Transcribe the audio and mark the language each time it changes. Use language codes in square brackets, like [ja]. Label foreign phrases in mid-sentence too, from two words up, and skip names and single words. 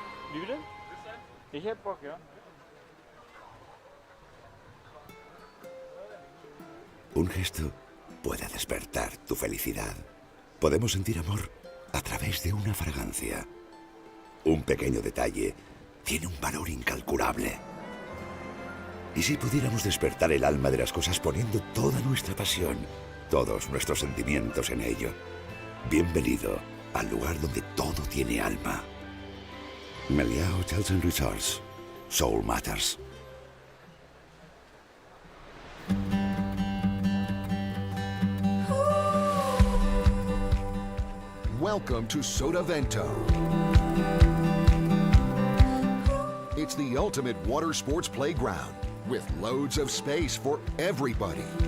[de] Wie bitte? Ich hab Bock, ja. [es] Un gesto puede despertar tu felicidad. Podemos sentir amor a través de una fragancia. Un pequeño detalle tiene un valor incalculable. ¿Y si pudiéramos despertar el alma de las cosas poniendo toda nuestra pasión, todos nuestros sentimientos en ello? Bienvenido al lugar donde todo tiene alma. [en] Meliá Hotels and Resorts. Soul Matters. Welcome to Sotavento. It's the ultimate water sports playground with loads of space for everybody.